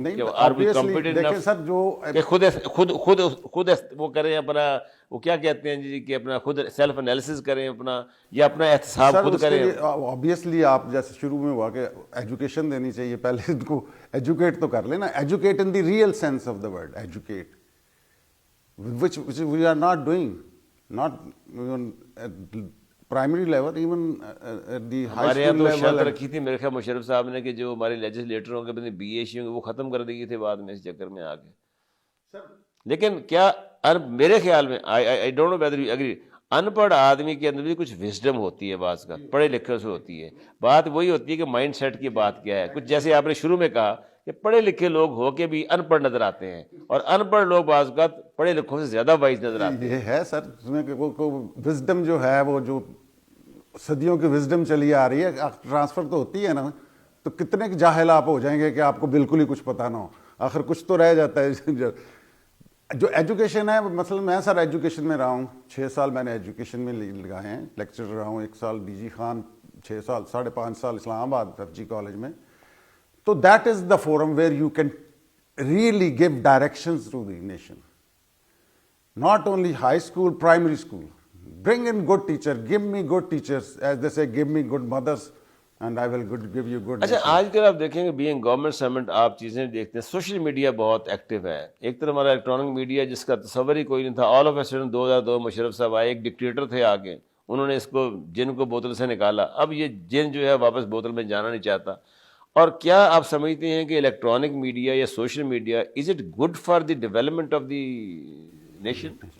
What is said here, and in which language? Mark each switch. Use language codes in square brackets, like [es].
[ur] نہیں، دیکھیں سر، جو خود وہ کریں اپنا، وہ کیا کہتے ہیں جی، کہ اپنا خود سیلف انالیسس کریں اپنا، یا اپنا احتساب خود کریں. آبویسلی آپ جیسے شروع میں ہوا کہ ایجوکیشن دینی چاہیے، پہلے ان کو ایجوکیٹ تو کر لینا. [en] educate in the real sense of the word, educate which we are not doing, not even at primary level, even at the high [ur] ہمارے یہاں [en] school [ur] تو [en] level. [ur] شرط رکھی تھی میرے خیال مشرف صاحب نے کہ جو ہمارے لیجسلیٹر ہوں گے بی اے سی ہوں گے وہ ختم کر دی تھے بعد میں اس چکر میں آ کے. لیکن کیا میرے خیال میں [en] I don't know whether you agree، [ur] ان پڑھ آدمی کے اندر بھی کچھ وزڈم ہوتی ہے بعض کا، پڑھے لکھے سے ہوتی ہے. بات وہی ہوتی ہے کہ مائنڈ سیٹ کی بات کیا ہے. کچھ جیسے آپ نے شروع میں کہا کہ پڑھے لکھے لوگ ہو کے بھی ان پڑھ نظر آتے ہیں، اور ان پڑھ لوگ بعض کا پڑھے لکھوں سے زیادہ وائز نظر آتے ہیں. یہ ہے سر، اس میں وزڈم جو ہے، وہ جو صدیوں کی وزڈم چلی آ رہی ہے، ٹرانسفر تو ہوتی ہے نا. تو کتنے جاہل آپ ہو جائیں گے کہ آپ کو بالکل ہی کچھ پتہ نہ ہو، آخر کچھ تو رہ جاتا ہے. جو ایجوکیشن ہے، مثلا میں سر ایجوکیشن میں رہا ہوں، 6 سال میں نے ایجوکیشن میں لگائے ہیں، لیکچر رہا ہوں. 1 سال ڈی جی خان، 6 سال 5.5 سال اسلام آباد ایف جی کالج میں. [en] تو that is the forum where you can really give directions to the nation. Not only high school, primary school. Bring in good teacher. Give me good teachers. As they say, give me good mothers and I will give you good. [ur] اچھا، آج کل آپ دیکھیں گے being government servant آپ چیزیں دیکھتے ہیں، سوشل میڈیا بہت ایکٹیو ہے. ایک طرف ہمارا الیکٹرانک میڈیا جس کا تصور ہی کوئی نہیں تھا، all of a sudden 2002 Musharraf صاحب آئے، ایک ڈکٹیٹر تھے آگے، انہوں نے اس کو جن کو بوتل سے نکالا. اب یہ جن جو ہے واپس بوتل میں جانا نہیں چاہتا. اور کیا آپ سمجھتے ہیں کہ الیکٹرانک میڈیا یا social media [en] Is it good for the development of the nation?